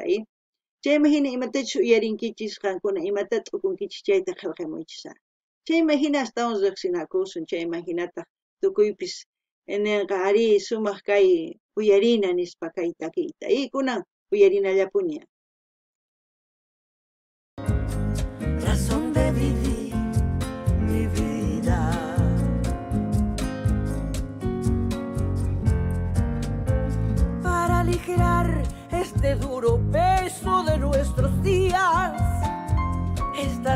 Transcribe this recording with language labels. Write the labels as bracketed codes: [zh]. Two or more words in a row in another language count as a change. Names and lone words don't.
[qu] Chayman hina imatachus uyarinkichis qankuna imata t'ukunkichis chayta qillqamuychis. Chayman hina astawan riqsinakusun, chayman hinataq tukuypis ninqa ari sumaq kay uyarina nispa kay takiyta. Kunan uyarinallapuña. [es] Razón de vivir mi vida. Para aligerar este duro peso de nuestros días, esta